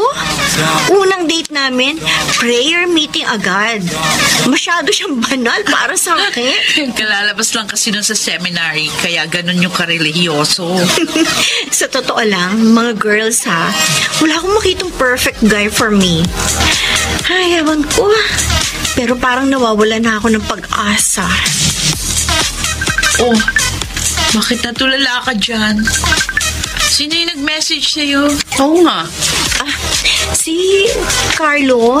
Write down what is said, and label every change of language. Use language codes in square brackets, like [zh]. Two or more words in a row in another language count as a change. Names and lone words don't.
[tl] Unang date namin, [en] prayer meeting [tl] agad. Masyado siyang banal para sa akin. Kalalabas lang kasi nun sa seminary, kaya ganun yung karelihiyoso. Sa totoo lang, mga girls ha, wala akong makitang [en] perfect guy for me. [tl] Ay, ewan ko. Pero parang nawawala na ako ng pag-asa. Oh, Bakit natulala ka dyan? Sino yung nag-message sa'yo? Oo nga. Si Carlo.